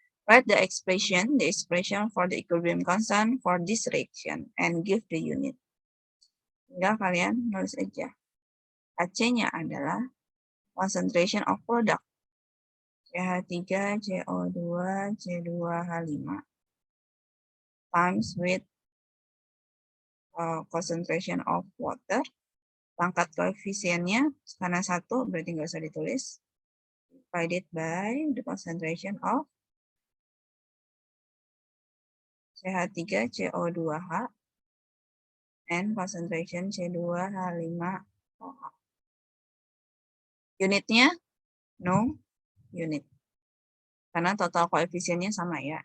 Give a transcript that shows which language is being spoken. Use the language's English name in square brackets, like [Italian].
[English] Write the expression for the equilibrium constant for this reaction and give the unit. [Indonesian] Tinggal kalian nulis aja. HC-nya adalah concentration of product. [English] CH3, CO2, C2H5 times with concentration of water. [Indonesian] Pangkat koefisiennya karena 1 berarti nggak usah ditulis. [English] Divided by the concentration of CH3, CO2H and concentration C2H5OH. [Indonesian] Unitnya no unit. Karena total koefisiennya sama ya.